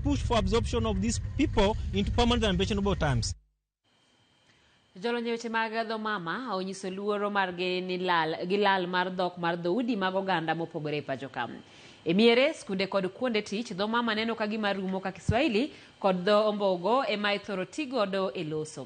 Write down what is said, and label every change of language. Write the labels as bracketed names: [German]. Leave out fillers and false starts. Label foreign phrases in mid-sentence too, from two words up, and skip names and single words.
[English] push for absorption of these people into permanent and pensionable terms. [Luo (Kenya and Tanzania)] Jolonyo weche mag dho mama onyiso luoro margi ni lal mar dhok mar dhoudi mag oganda mopogore e pacho ka. E miere skunde kod kuonde tich dho mama neno ka gima rumo ka Kiswahili kod dho ombogo ema ithoro tigodo e loso.